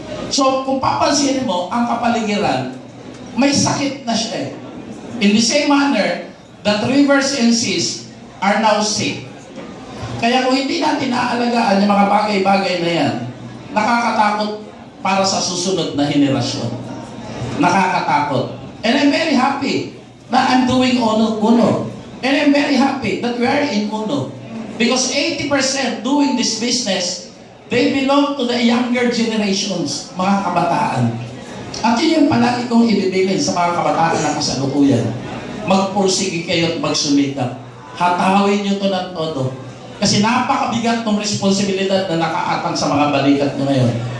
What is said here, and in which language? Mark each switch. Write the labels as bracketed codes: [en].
[en] So, [tl] kung papansinin mo, ang kapaligiran, may sakit na siya [en] In the same manner, that rivers and seas are now sick. [tl] Kaya kung hindi natin naaalagaan yung mga bagay-bagay na yan, nakakatakot para sa susunod na henerasyon. Nakakatakot. [en] And I'm very happy [tl] na [en] I'm doing Uno. And I'm very happy that we are in Uno. Because 80% doing this business, they belong to the younger generations, [tl] mga kabataan. At yun yung palagi kong ibibilin sa mga kabataan na kasalukuyan. Magpursige kayo at magsumikap. Hatawin nyo to ng todo. Kasi napakabigat ng responsibilidad na nakaatang sa mga balikat nyo ngayon.